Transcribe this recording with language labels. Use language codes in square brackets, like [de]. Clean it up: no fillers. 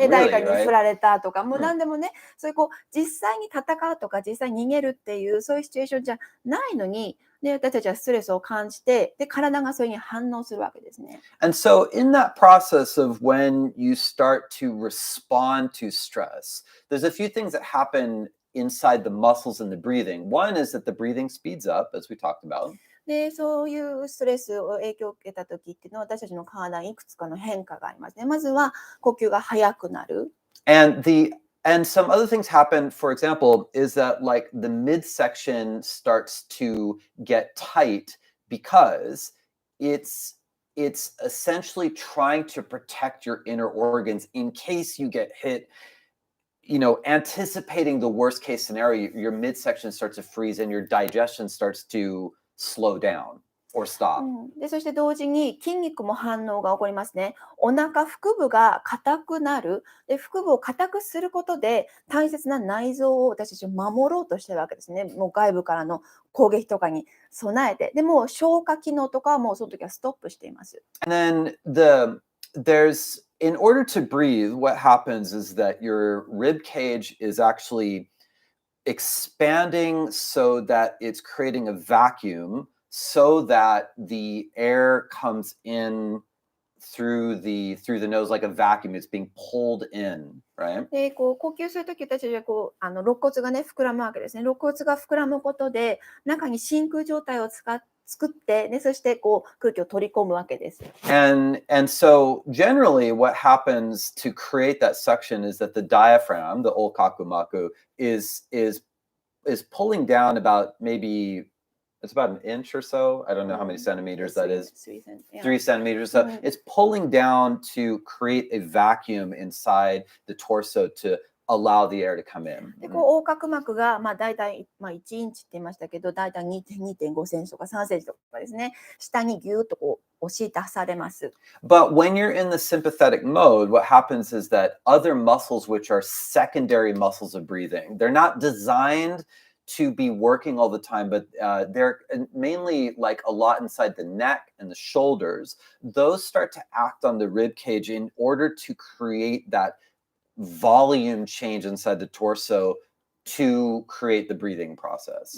[ja] で誰か [en] really, [ja] に振 [en] right? [ja] られたとか、もう何でもね、そういうこう実際に戦うとか実際に逃げるっていうそういうシチュエーションじゃないのに、で私たちはストレスを感じて、で体がそれに反応するわけですね。 [en] And so in that process of when you start to respond to stress, there's a few things that happen inside the muscles and the breathing. One is that the breathing speeds up, as we talked about. [ja] でそういうストレスを影響を受けた時っていうのは私たちの体にいくつかの変化がありますね。まずは呼吸が速くなる。 [en] And some other things happen, for example, is that like the midsection starts to get tight because it's essentially trying to protect your inner organs in case you get hit, anticipating the worst case scenario. Your midsection starts to freeze and your digestion starts to slow down or stop. [ja] でそして同時に筋肉も反応が起こりますね。お腹腹部が硬くなる。で腹部を硬くすることで大切な内臓を私たちは守ろうとしてるわけですね。もう外部からの攻撃とかに備えて。でもう消化機能とかはもうその時はストップしています。 [en] And then in order to breathe, what happens is that your rib cage is actually expanding so that it's creating a vacuum so that the air comes in through the nose like a vacuum. It's being pulled in, right? [ja] でこう呼吸するとき私たちはこう肋骨がね膨らむわけですね。肋骨が膨らむことで中に真空状態を作作って、ね、そしてこう空気を取り込むわけです。 [en] And so generally what happens to create that suction is that the diaphragm, the olkakumaku, is pulling down about maybe it's about an inch or so. I don't know how many centimeters that is. 3 centimeters. So it's pulling down to create a vacuum inside the torso to allow the air to come in. [ja] でこう横隔膜が、大体、1インチって言いましたけど、大体2.5センチとか3センチとかですね、下にギューッとこう押し出されます。 [en] But when you're in the sympathetic mode, what happens is that other muscles, which are secondary muscles of breathing, they're not designed to be working all the time, but they're mainly like a lot inside the neck and the shoulders. Those start to act on the rib cage in order to create that volume change inside the torso to create the breathing process.